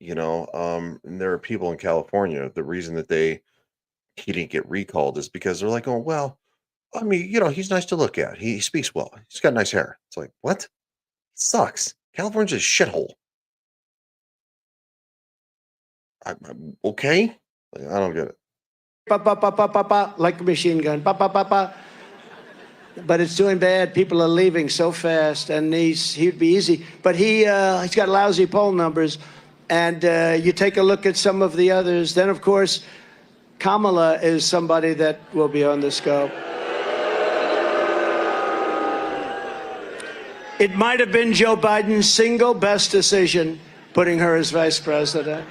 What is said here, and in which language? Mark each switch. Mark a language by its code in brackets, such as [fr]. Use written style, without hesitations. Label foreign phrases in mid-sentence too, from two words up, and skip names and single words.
[en] And there are people in California. The reason that he didn't get recalled is because they're like, oh well, I mean, he's nice to look at. He speaks well. He's got nice hair. It's like, what? He sucks. California's a shithole. I'm okay. Like, I don't get it. Pa, pa, pa, pa, pa, pa, like a machine gun. Pa, pa, pa, pa. But it's doing bad. People are leaving so fast, and he'd be easy. But he's got lousy poll numbers, and you take a look at some of the others. Then, of course, Kamala is somebody that will be on the scope. It might have been Joe Biden's single best decision, putting her as vice president.